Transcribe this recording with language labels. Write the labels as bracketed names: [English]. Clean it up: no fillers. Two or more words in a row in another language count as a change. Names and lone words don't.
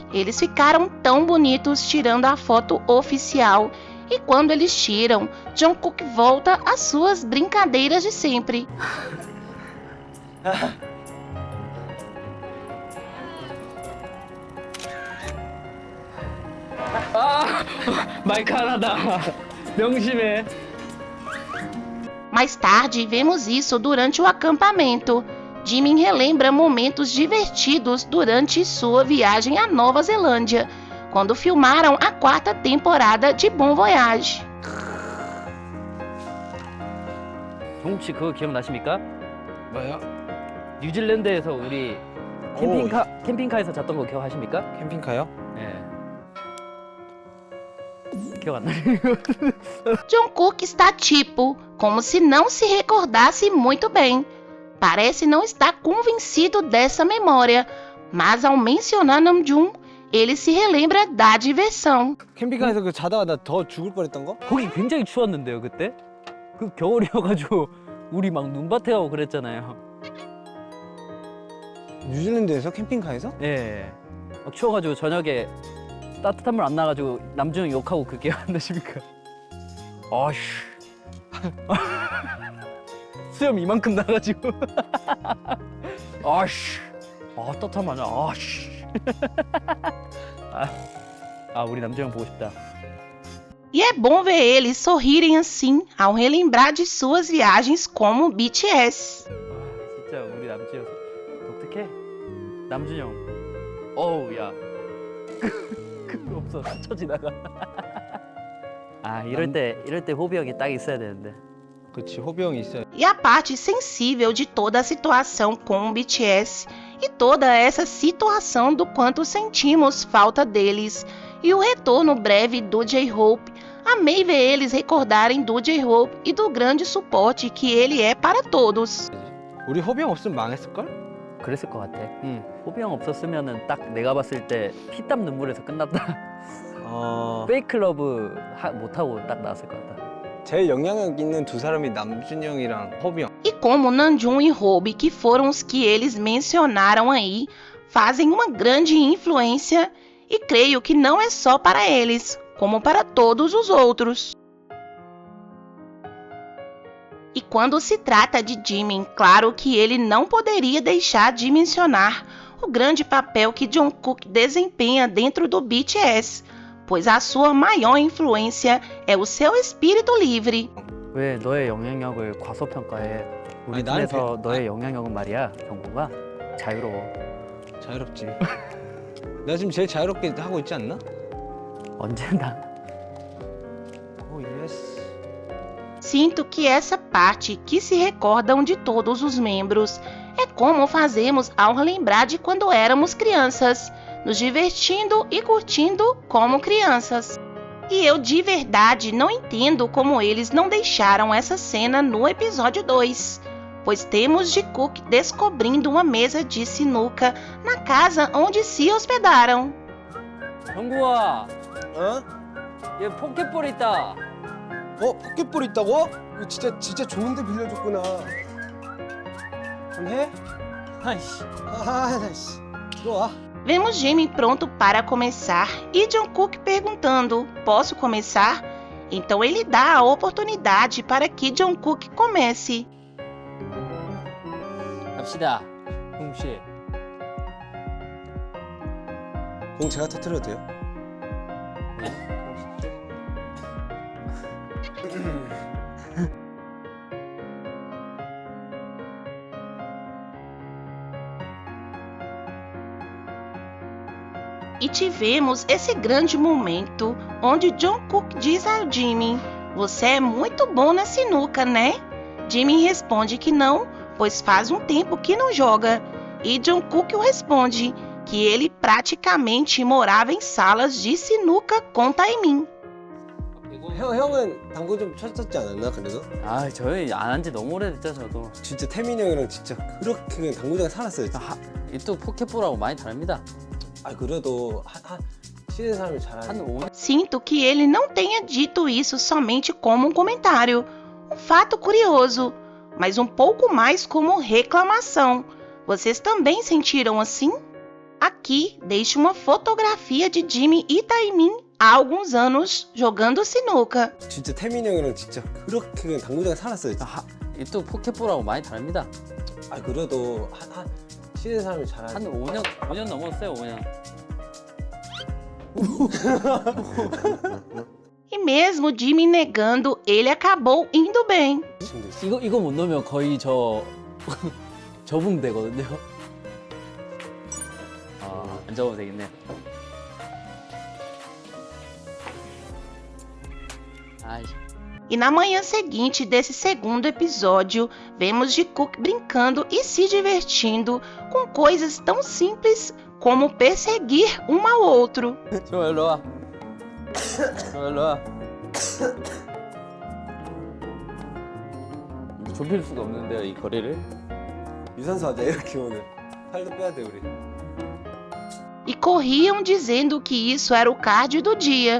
[Portuguese] Eles ficaram tão bonitos tirando a foto oficial. E quando eles tiram, Jungkook volta às suas brincadeiras de sempre. [Korean] 마이크 하나다. 명심해. [Portuguese] Mais tarde, vemos isso durante o acampamento. Jimin relembra momentos divertidos durante sua viagem à Nova Zelândia, quando filmaram a 4ª temporada de Bon Voyage. [Korean] 정욱 씨 그거 기억나십니까? 뭐요? 뉴질랜드에서 우리 캠핑카에서 잤던 거 기억하십니까? 캠핑카요? 네. 기억 안 나요? [Portuguese] Jungkook está tipo, como se não se recordasse muito bem. Parece não estar convencido dessa memória, mas ao mencionar Namjoon, ele se relembra da diversão. [Korean] 캠핑카에서 그 자다가 나 더 죽을 뻔했던 거? 거기 굉장히 추웠는데요 그때? 그 겨울이어가지고 우리 막 눈밭에 가고 그랬잖아요. 뉴질랜드에서 캠핑카에서? 예. 막 추워가지고 저녁에 따뜻한 물 안 나가지고 남준형 욕하고 그 기억 안 나십니까? 아씨. 수염 이만큼 나가지고. 아씨. 따뜻하면 아씨. 우리 남준형 보고 싶다. [Portuguese] E é bom ver eles sorrirem assim ao relembrar de suas viagens como BTS. [Korean] 진짜 우리 남준형 독특해. 남준형. 어우 야. 그거 없어. 스쳐 지나가. 이럴 때 호비 형이 딱 있어야 되는데. 그치, 호비 형이 있어요. [Portuguese] E a parte sensível de toda a situação com o BTS e toda essa situação do quanto sentimos falta deles e o retorno breve do J-Hope Amei ver eles recordarem do J-Hope e do grande suporte que ele é para todos. [Korean] 우리 호비 형 없으면 망했을걸? 그랬을 것 같아. 응. 호비 형 없었으면은 딱 내가 봤을 때 피땀 눈물에서 끝났다. 어... 페이크 러브 못하고 딱 나왔을 것 같다. 제일 영향력 있는 두 사람이 남준이 형이랑 호비 형. [Portuguese] E como Namjoon e Hobi, que foram os que eles mencionaram aí, fazem uma grande influência, e creio que não é só para eles, como para todos os outros. E quando se trata de Jimin, claro que ele não poderia deixar de mencionar o grande papel que Jungkook desempenha dentro do BTS, pois a sua maior influência é o seu espírito livre. [Korean] 왜 너의 영향력을 과소평가해? 우리 아니, 나는 팀에서 너의 영향력은 말이야, 경구가 자유로워. 자유롭지. 내가 지금 제일 자유롭게 하고 있지 않나? 언제나. [English] Oh yes. [Portuguese] Sinto que essa parte que se recordam de todos os membros é como fazemos ao relembrar de quando éramos crianças, nos divertindo e curtindo como crianças. E eu de verdade não entendo como eles não deixaram essa cena no episódio 2, pois temos Jikook descobrindo uma mesa de sinuca na casa onde se hospedaram. [Korean] 경구야, 어? 얘 포켓볼 있다. 포켓볼 있다고? 이거 진짜 좋은데 빌려줬구나. 좀 해? 아이씨. 아이씨. 들어와. [Portuguese] Vemos Jimin pronto para começar e Jungkook perguntando: posso começar? Então ele dá a oportunidade para que Jungkook comece. [Korean] 갑시다, 홍씨. 공 제가 터뜨려도 돼요? [Portuguese] E tivemos esse grande momento onde Jungkook diz ao Jimin: você é muito bom na sinuca, né? Jimin responde que não, pois faz um tempo que não joga. E Jungkook responde que ele praticamente morava em salas de sinuca com Taemin. [Korean] 형은 당구 좀 쳤었지 않았나 그래도? 아, 저희 안 한 지 너무 오래됐죠, 저도. 진짜 태민이 형이랑 진짜 그렇게 그냥 당구장에 살았어요. 또 포켓볼하고 많이 다릅니다. 아 그래도 한 치는 사람이 잘하는. 한 5년. [Portuguese] Sinto que ele não tenha dito isso somente como um comentário, um fato curioso, mas um pouco mais como reclamação. Vocês também sentiram assim? Aqui deixo uma fotografia de Jimin e Taemin há alguns anos jogando sinuca. [Korean] 진짜 태민이 형이랑 진짜 그렇게 그냥 당구장에 살았어요. 또 포켓볼하고 많이 다릅니다. 아 그래도 한 치는 사람이 잘하는. 한 5년 넘었어요, 5년. [Portuguese] E mesmo Jimin negando, ele acabou indo bem. [Korean] 이거 못 넣으면 거의 저붕되거든요. 안 적어도 되겠네. 아이. [Portuguese] E na manhã seguinte desse segundo episódio, vemos Jikook brincando e se divertindo com coisas tão simples como perseguir um ao outro. [Korean] 저 일로 와. 일로 와. 좁힐 수가 없는데요, 이 거리를. 유산소 하자 이렇게 오늘. 살도 빼야 돼 우리. [Portuguese] E corriam dizendo que isso era o cardio do dia.